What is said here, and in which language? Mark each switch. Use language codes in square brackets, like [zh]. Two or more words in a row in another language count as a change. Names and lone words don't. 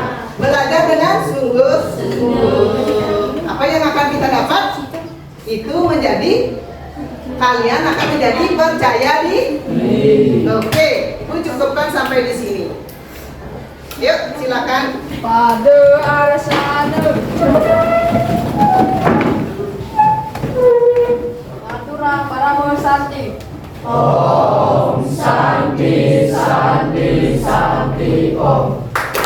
[id] Belajar dengan sungguh-sungguh. Apa yang akan kita dapat? Itu menjadi kalian akan menjadi percaya diri. Oke, Ibu cukupkan sampai di sini. Yuk, silakan. Pada arsana Matura para santi. [sa] Om Santi Santi Santi Om.